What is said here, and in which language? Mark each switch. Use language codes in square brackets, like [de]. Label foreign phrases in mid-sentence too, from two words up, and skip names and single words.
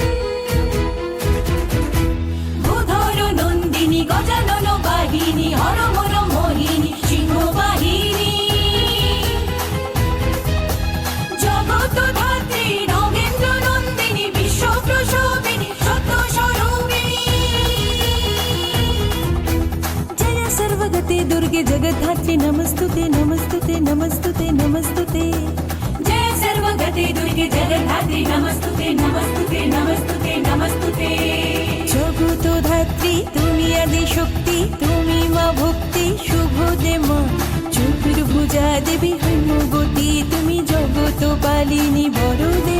[bn] ভূধর নন্দিনী গজানন বাহিনী হরমন মোহিনী সিংহ বাহিনী, জগত ধাত্রী নগেন্দ্র নন্দিনী বিশ্ব প্রসবিনী সত্য স্বরূপিণী। [sa] জয় सर्वगते दुर्गे जगद्धात्री नमस्तुते नमस्तुते नमस्तुते नमस्तुते। जय सर्वगते दुर्गे जगद्धात्री नमस्तुते नमस्तुते नमस्तुते नमस्तुते। [bn] জগত ধাত্রী তুমি আদি শক্তি, তুমি মা ভক্তি শুভ দে মা। চতুর্ভুজা দেবী হৈমবতী, তুমি জগত পালিনী বড়